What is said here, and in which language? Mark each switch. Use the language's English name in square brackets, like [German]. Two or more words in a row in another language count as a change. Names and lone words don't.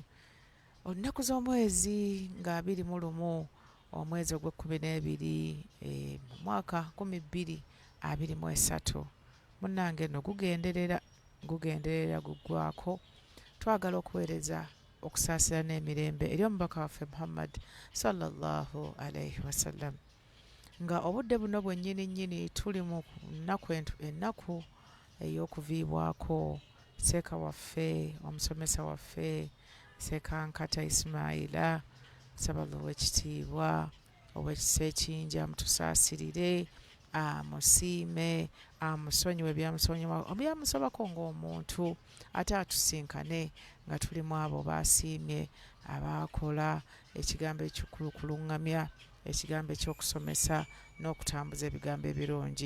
[Ganda] Olunaku z'omwezi nga 21 omwezi ogw'Ekkumi mu mwaka 2023. Munnange nno gugenderera guggwako. Twagala okuweereza okusaasira n'emirembe eri omubaka waffe Muhammad [Arabic] صلى الله عليه وسلم. [Ganda] Nga obudde buno bwennyini tuli mu ennaku ey'okuviibwako seeka waffe, omusomesa waffe, Seeka Nkata Ismaila, nsaba Allah ow'ekitiibwa, ow'ekisa ekingi amutusaasirire, amusiime, amusonyiwe byamusobako ng'omuntu, ate atusinkane nga tulimu abo baasiimye, abaakola ekigambo eky'okuluŋŋamya, ekigambo eky'okusomesa n'okutambuza ebigambo ebirungi.